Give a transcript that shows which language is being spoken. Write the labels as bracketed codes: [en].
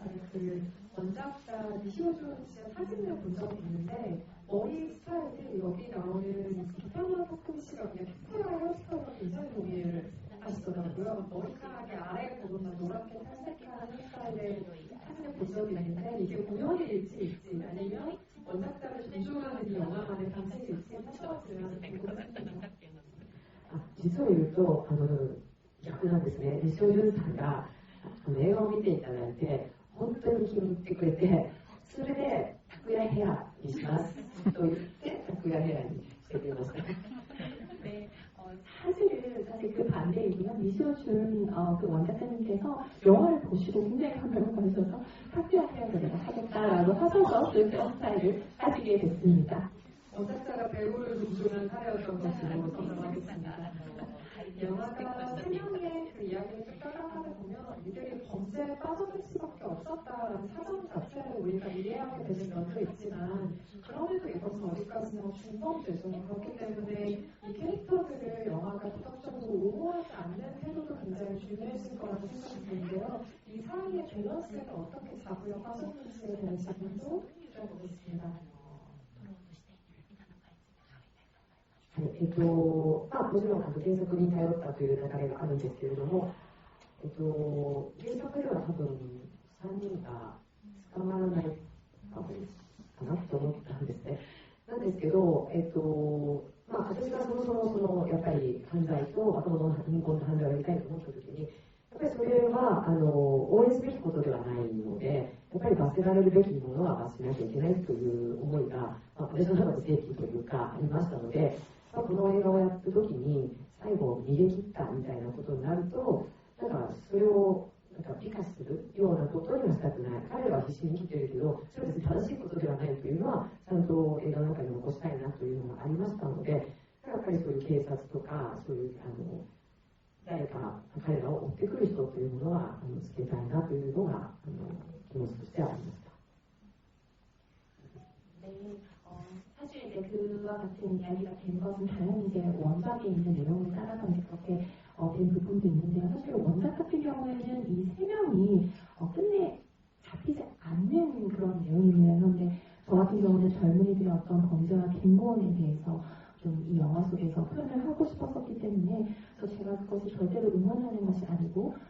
[ko] 제가 그 원작자 니시오준 씨의 사진을 본 적이 있는데 머리 스타일이 여기 나오는 이타마 토쿠 씨가 그냥 캡테라 헤어스타일과 굉장히 동의를 하시더라고요. 머리카락이 아래 부분만 노랗게 탈색한 헤어스타일의 사진을 본 적이 있는데 이게 우연의 일치일지 아니면 원작자를 존중하는 이 영화만의 방식일지 하셔봤으면 궁금했습니다. [ja] 実を言うと逆なんですね。西尾潤さんが映画を見ていただいて本当に気に入ってくれて、それで拓也ヘアにしますと言って拓也ヘアにしてくれました。 [ko] 네, 사실 그 반대이고요. 니시오준 그 원작자님께서 영화를 보시고 굉장히 감명을 받으셔서 타쿠야 헤어를 내가 하겠다라고 하셔서 그 헤어스타일을 하시게 됐습니다. 원작자가 배우를 존중한 사례였던 것으로 설명하겠습니다. 영화가 세 명의 그 이야기를 쭉 따라가다 보면 이들이 범죄에 빠져들 수밖에 없었다라는 사정 자체를 우리가 이해하게 되는 면도 있지만, 그럼에도 이것은 어디까지나 중범죄죠. 그렇기 때문에 이 캐릭터들을 영화가 도덕적으로 옹호하지 않는 태도도 굉장히 중요해질 거라고 생각이 드는데요. 이 사이의 밸런스를 어떻게 잡으려고 하셨는지에 대한 질문도 드려보겠습니다. [ja] もちろん原作に頼ったという流れがあるんですけれども、原作では多分3人が捕まらないかなと思ったんですね。なんですけど、私がそもそもやっぱり犯罪と若者の貧困と犯罪をやりたいと思ったときに、やっぱりそれは応援すべきことではないので、やっぱり罰せられるべきものは罰しなきゃいけないという思いが、私の中で正規というかありましたので、この映画をやったときに最後逃げ切ったみたいなことになると、だからそれを美化するようなことにはしたくない。彼らは必死に生きてるけど、それは別に正しいことではないというのはちゃんと映画の中に残したいなというのがありましたので、やっぱりそういう警察とかそういう誰か彼らを追ってくる人というものはつけたいなというのが気持ちとしてはありました。 [ko] 사실 이제 그와 같은 이야기가 된 것은 당연히 이제 원작에 있는 내용을 따라서 이제 그렇게 된 부분도 있는데요. 사실 원작 같은 경우에는 이 세 명이 끝내 잡히지 않는 그런 내용이에요. 그런데 저 같은 경우는 젊은이들의 어떤 범죄와 빈곤에 대해서 좀 이 영화 속에서 표현을 하고 싶었었기 때문에 그래서 제가 그것을 절대로 응원하는 것이 아니고